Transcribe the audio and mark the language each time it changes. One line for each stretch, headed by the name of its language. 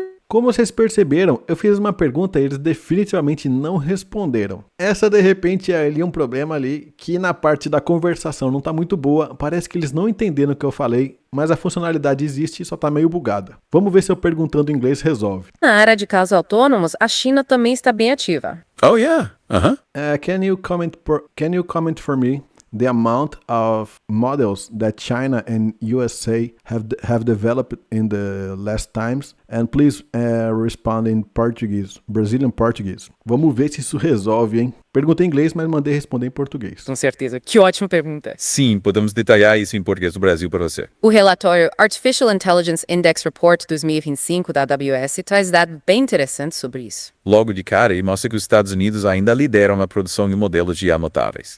Portuguese: Como vocês perceberam, eu fiz uma pergunta e eles definitivamente não responderam. Essa de repente é ali um problema ali que na parte da conversação não tá muito boa, parece que eles não entenderam o que eu falei, mas a funcionalidade existe e só tá meio bugada. Vamos ver se eu perguntando em inglês resolve. Na área de carros autônomos, a China também está bem ativa.
English: Oh yeah, Can you comment for me the amount of models that China and USA have developed in the last times? And please respond in Portuguese, Brazilian Portuguese.
Portuguese: Vamos ver se isso resolve, hein? Perguntei em inglês, mas mandei responder em português. Com certeza. Que ótima pergunta. Sim, podemos detalhar isso em português do Brasil para você. O relatório Artificial Intelligence Index Report 2025 da AWS traz dados bem interessantes sobre isso. Logo de cara, e mostra que os Estados Unidos ainda lideram na produção de modelos de IA notáveis.